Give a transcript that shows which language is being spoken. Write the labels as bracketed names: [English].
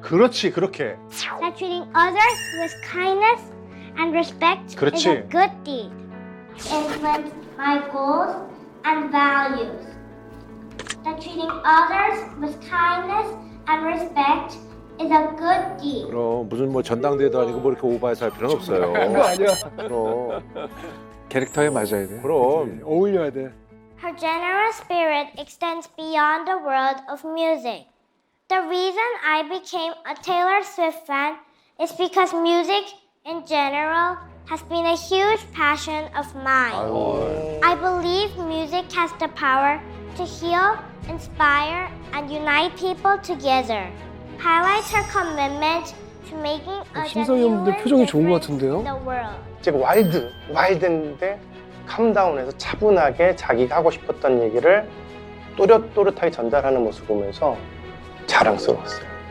[Korean] 그렇지, 그렇게. [English] That treating others with kindness and respect is [Korean] 그렇지. [English] a good deed. Influenced my goals and values. That treating others with kindness and respect is a good deed. [Korean] 그럼 무슨 뭐 전당대회도 아니고 뭐 이렇게 오버해서 할 필요는 없어요. 그거 아니야. 그럼. 캐릭터에 맞아야 돼. 그럼. 어울려야 돼. [English] Her generous spirit extends beyond the world of music. The reason I became a Taylor Swift fan is because music in general has been a huge passion of mine. I believe music has the power to heal, inspire, and unite people together. Highlights her commitment to making a [Korean] 심성희 형들 [English] genuine [Korean] 표정이 좋은 것 [English] difference [Korean] 같은데요? [English] in the world. [Korean] 제가 와일드인데 캄다운해서 차분하게 자기가 하고 싶었던 얘기를 또렷또렷하게 전달하는 모습을 보면서 자랑스러웠어요.